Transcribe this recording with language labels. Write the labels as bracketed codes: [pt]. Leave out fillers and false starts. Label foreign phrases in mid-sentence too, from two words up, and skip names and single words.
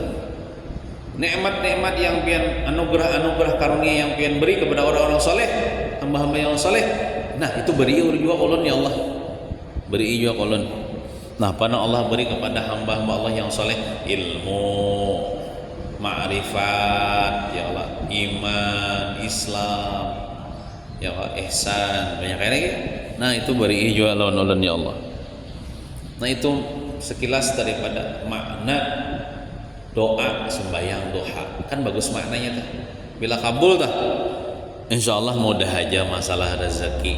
[id] Nikmat-nikmat yang pian, anugerah-anugerah karunia yang pian beri kepada orang-orang saleh, hamba-hamba yang saleh. Nah, itu beri juga ulun ya Allah. Beri juga ulun. Nah, pada Allah beri kepada hamba-hamba Allah yang saleh ilmu, ma'rifat ya Allah, iman, Islam ya Allah, ihsan, banyak lagi. Nah, itu beri juga ulun ya Allah. Nah, itu sekilas daripada makna doa sembahyang duha. Kan bagus maknanya tuh. Bila kabul tuh, insyaallah mudah aja masalah rezeki.